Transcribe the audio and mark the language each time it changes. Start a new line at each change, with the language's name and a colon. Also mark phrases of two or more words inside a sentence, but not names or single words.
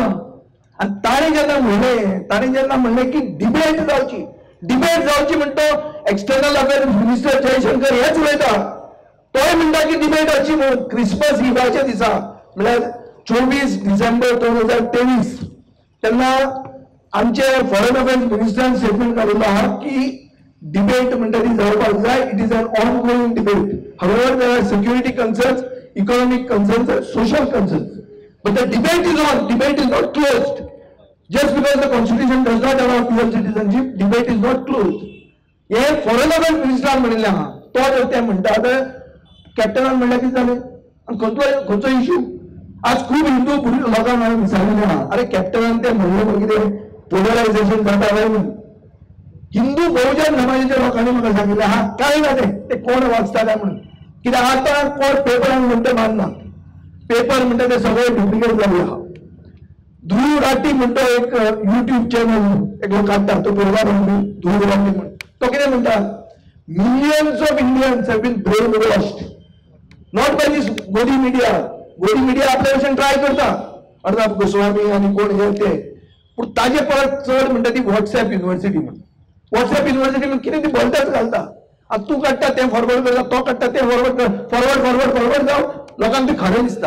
Konkani: आनी ताणें जेन्ना म्हणलें की डिबेट जावची म्हणटा
English: external affairs minister
Konkani: जयशंकर हेच उलयता. तोय म्हणटा की डिबेट जावची म्हणून क्रिसमस इवाच्या दिसा म्हळ्यार 24 डिसेंबर 2023 तेन्ना आमचे
English: foreign affairs
Konkani: मिनिस्टरान स्टेटमेंट काडिल्लो आहा की डिबेट म्हणटा ती जावपाक जाय.
English: इट इज एन ऑन गोईंग डिबेट. हावेवर देर आर सिक्युरिटी कन्सर्न्स, इकॉनॉमिक कन्सर्न्स, सोशल कन्सर्न्स, बट द डिबेट इज ऑन. डिबेट इज नॉट क्लोज्ड. Just because the constitution does not allow dual citizenship, debate is not closed.
Konkani: हे
English: foreign affairs
Konkani: मिनिस्टरान म्हणिल्लें आहा. तो जर ते म्हणटा तर कॅप्टनान म्हणल्यार कितें जालें आनी खंयचो इश्यू. आज खूब हिंदू लोकांक हांवें विचारिल्लें आहा, अरे कॅप्टनान ते म्हणलें कितें पोलरायझेशन जाता काय म्हणून. हिंदू बहुजन समाजाच्या लोकांनी म्हाका सांगिल्लें आहा काय ना ते कोण वाचता काय म्हणून. कित्याक आतां कोण पेपरान म्हणटा मानना. पेपर म्हणटा ते सगळे डुप्लिकेट जाल्ले आहा. ध्रुव राठी म्हणतो एक युट्यूब चॅनल एक काढता तो प्रोग्राम ध्रुव राठी म्हणून तो कितें म्हणटा
English: millions of Indians have been brainwashed not by this Godi media.
Konkani: गोदी मिडिया आपल्या भशेन ट्राय करता अर्नब गोस्वामी आनी कोण हे ते, पूण ताजे परत चड म्हणटा ती
English: WhatsApp university
Konkani: म्हणून.
English: WhatsApp university
Konkani: म्हणून कितें ती बोलताच घालता. आतां तूं काडटा तें फॉरवर्ड करता, तो काडटा तें फॉरवर्ड जावन लोकांक तें खरें दिसता.